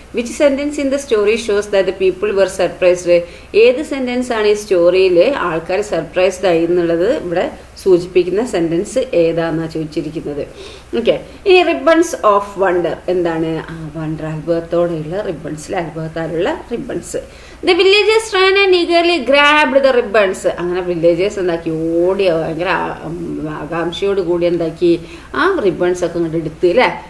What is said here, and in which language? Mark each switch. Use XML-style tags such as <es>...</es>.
<en>Which sentence in the story shows that the people were surprised?</en> <ml>ഏത് sentence ആണ് ഈ സ്റ്റോറിയിൽ ആൾക്കാർ സർപ്രൈസ്ഡ് ആയി എന്നുള്ളത് ഇവിടെ സൂചിപ്പിക്കുന്ന സെന്റൻസ് ഏതാണെന്നാണ് ചോദിച്ചിരിക്കുന്നത്. ഓക്കെ, ഇനി</ml> <en>Ribbons of wonder.</en> <ml>എന്താണ് wonder, അത്ഭുതത്തോടെയുള്ള റിബൺസിൽ അത്ഭുതത്താലുള്ള ribbons.</ml> <en>The villagers ran and eagerly grabbed the ribbons.</en> <ml>അങ്ങനെ വില്ലേജേഴ്സ് എന്താക്കി ഓടി ഭയങ്കര ആകാംക്ഷയോട് കൂടി എന്താക്കി ആ റിബൺസ് ഒക്കെ ഇങ്ങോട്ട് എടുത്ത് അല്ലേ.</ml>